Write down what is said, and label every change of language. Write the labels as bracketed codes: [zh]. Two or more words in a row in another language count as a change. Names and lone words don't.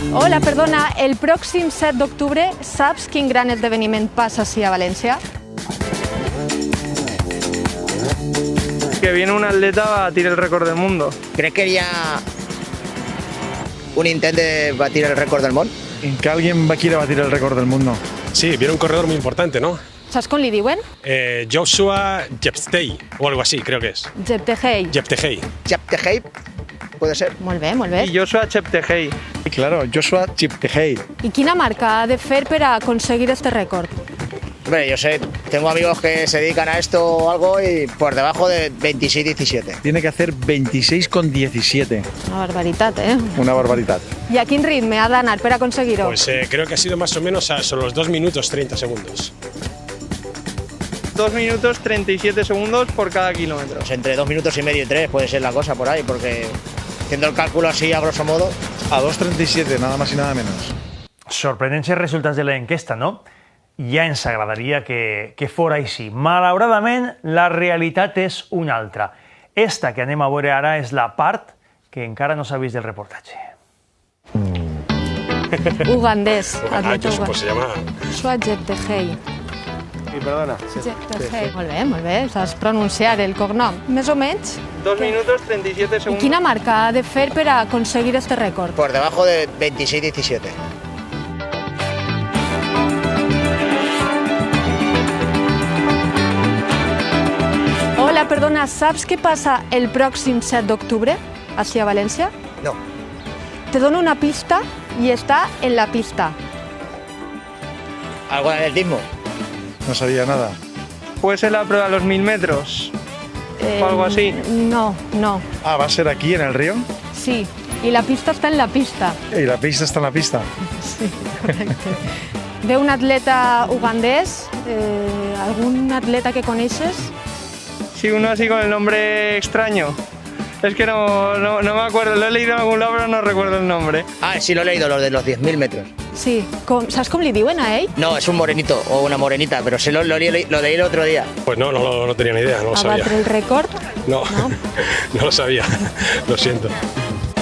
[ca] Hola, perdona, el pròxim 7 d'octubre saps quin gran esdeveniment passa així a València? [es] Que viene un atleta a batir el récord del mundo. ¿Crees que haría un intento de batir el récord del mundo? Que alguien quiere batir el récord del mundo. Sí, viene un corredor muy importante, ¿no? [ca] Saps com li diuen? Joshua Jeptegei, [es] o algo así, creo que es. Jeptegei. Jeptegei. Cheptegei, puede ser. [ca] Molt bé, molt bé. [es] Y Joshua Cheptegei. Claro, Joshua Cheptegei. [ca] I quina marca ha de fer per a aconseguir este rècord? [es] Hombre, yo sé, tengo amigos que se dedican a esto o algo y por debajo de 26-17. Tiene que hacer 26,17. [ca] Una barbaritat, eh? [es] Una barbaridad. [ca] I a quin ritme ha d'anar per aconseguir-ho? [es] Pues creo que ha sido más o menos sobre los 2 minutos 30 segundos. 2 minutos 37 segundos por cada kilómetro. Pues entre 2 minutos y medio y 3 puede ser la cosa por ahí, porque haciendo el cálculo así a grosso modo... A 2,37, nada más y nada menos. [ca] Sorprendents els resultats de l'enquesta, no? Ja ens agradaria que fora així. Malauradament, la realitat és una altra. Esta que anem a veure ara és la part que encara no s'ha vist del reportatge. Ugandès. [es] Pues se llama... Joshua Jeptegei. Y perdona. Jeptegei. [ca] Molt bé, saps pronunciar el cognom. Més o menys. [es] 2 minutos 37 [ca] I [es] segundos. [ca] quina marca ha de fer per a aconseguir este rècord? [es] Por debajo de 26-17. [ca] Hola, perdona, saps què passa el pròxim 7 d'octubre així a València? No. Te dono una pista i està en la pista. [es] ¿Algo de atletismo? No sabía nada. Puede ser la prueba de los 1000 metros. O algo así. No, no, Ah, ¿va a ser aquí en el río? sí. [ca] I la pista està en la pista. [es] ¿Y la pista está en la pista? [ca] Sí, correcte. Ve un atleta ugandès, algun atleta que coneixes? [es] Sí, uno así con el nombre extraño. Es que no me acuerdo, lo he leído en algún lado pero no recuerdo el nombre. Ah, sí lo he leído, los de los 10.000 metros. [ca] Sí. Saps com li diuen a ell? [es] No, es un morenito o una morenita, pero se lo leí el otro día. Pues no tenía ni idea, no lo [ca] A [es] sabía. [ca] batre el rècord? [es] No, no lo sabía, lo siento.